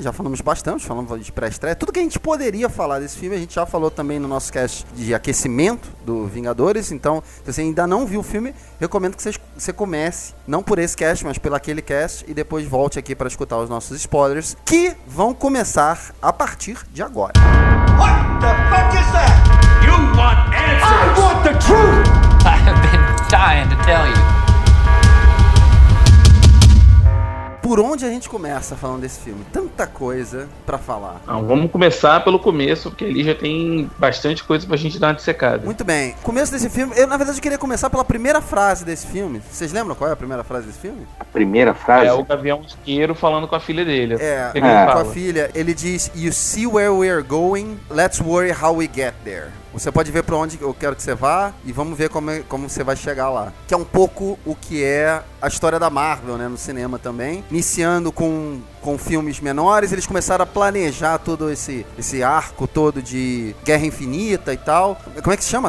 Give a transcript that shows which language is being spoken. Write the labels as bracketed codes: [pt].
[pt] Já falamos bastante, falamos de pré-estreia. Tudo que a gente poderia falar desse filme, a gente já falou também no nosso cast de aquecimento do Vingadores. Então, se você ainda não viu o filme, recomendo que você comece, não por esse cast, mas pelo aquele cast, e depois volte aqui para escutar os nossos spoilers, que vão começar a partir de agora. [en] What the fuck is that? You want answers? I want the truth! I have been dying to tell you. [pt] por onde a gente começa falando desse filme? Tanta coisa pra falar. Não, vamos começar pelo começo, porque ali já tem bastante coisa pra gente dar uma dissecada. Muito bem. Começo desse filme, eu na verdade eu queria começar pela primeira frase desse filme. Vocês lembram qual é a primeira frase desse filme? A primeira frase? É o Gavião Isqueiro falando com a filha dele. É, com a filha. Ele diz, [en] "You see where we are going, let's worry how we get there." [pt] Você pode ver pra onde eu quero que você vá e vamos ver como você vai chegar lá. Que é um pouco o que é a história da Marvel, né, no cinema também. Iniciando com filmes menores, eles começaram a planejar todo esse arco todo de Guerra Infinita e tal. Como é que se chama?